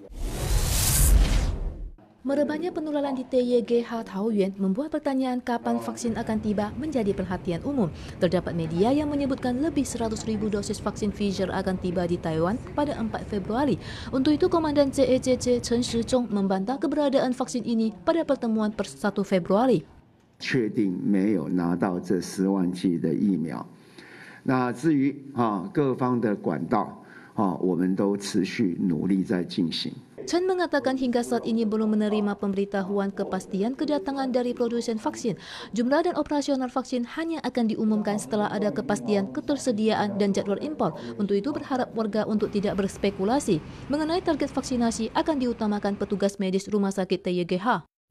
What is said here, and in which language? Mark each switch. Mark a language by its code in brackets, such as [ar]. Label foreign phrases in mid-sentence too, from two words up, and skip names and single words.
[id] Merebaknya penularan di TYGH Taoyuan membuat pertanyaan kapan vaksin akan tiba menjadi perhatian umum. Terdapat media yang menyebutkan lebih 100.000 dosis vaksin Pfizer akan tiba di Taiwan pada 4 Februari. Untuk itu, Komandan CECC Chen Shizhong membantah keberadaan vaksin ini pada pertemuan per 1 Februari. [zh] 确定没有拿到这10万剂的疫苗。那至于各方的管道，我们都持续努力在进行。 [id] Chen mengatakan hingga saat ini belum menerima pemberitahuan kepastian kedatangan dari produsen vaksin. Jumlah dan operasional vaksin hanya akan diumumkan setelah ada kepastian ketersediaan dan jadwal impor. Untuk itu berharap warga untuk tidak berspekulasi. Mengenai target vaksinasi akan diutamakan petugas medis rumah sakit TYGH.